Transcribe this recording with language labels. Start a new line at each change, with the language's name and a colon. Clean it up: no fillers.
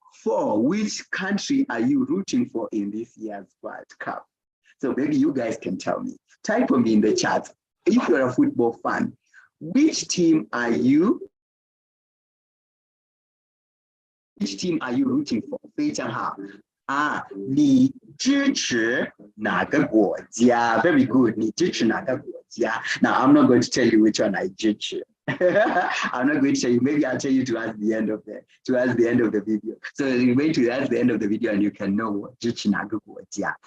English: for which country are you rooting for in this year's World Cup? So maybe you guys can tell me. Type for me in the chat. If you're a football fan, which team are you rooting for?
Chinese: 非常好啊，你支持哪个国家 ？
English: Very good.
Chinese: 你支持哪个国家
English: ？Now I'm not going to tell you which one I 支持。 I'm not going to tell you. Maybe I'll tell you towards the end of the video. So you wait towards the end of the video and you can know
Chinese: 支持哪个国家。